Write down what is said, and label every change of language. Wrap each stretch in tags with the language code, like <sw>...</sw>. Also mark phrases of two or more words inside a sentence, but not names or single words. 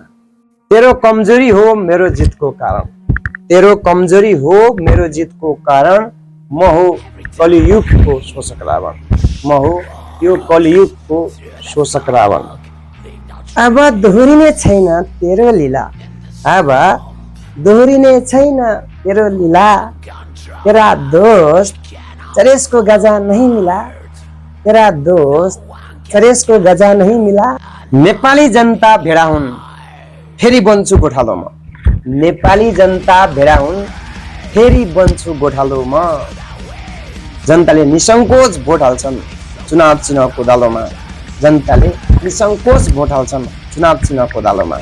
<ne>तेरो कमजोरी हो मेरो जितको कारण। तेरो कमजोरी हो मेरो जितको कारण। म हो कलियुगको शोषक रावण। म हो यो कलियुगको शोषक रावण। अब दोहोरिने छैन तेरो लीला। अब दोहोरिने छैन तेरो लीला।</ne> <hi>तेरा दोस्त चरेस को गजा नहीं मिला। तेरा दोस्त चरेस को गजा नहीं मिला।</hi> <ne>नेपाली जनता भेडा हुन् फेरि बन्छु गोठालो म। नेपाली जनता भेडा हुन् फेरि बन्छु गोठालो म। जनताले निसङ्कोच भोट हाल्छन् चुनाव चिन्हको दालोमा। जनताले निसङ्कोच भोट हाल्छन् चुनाव चिन्हको दालोमा।</ne>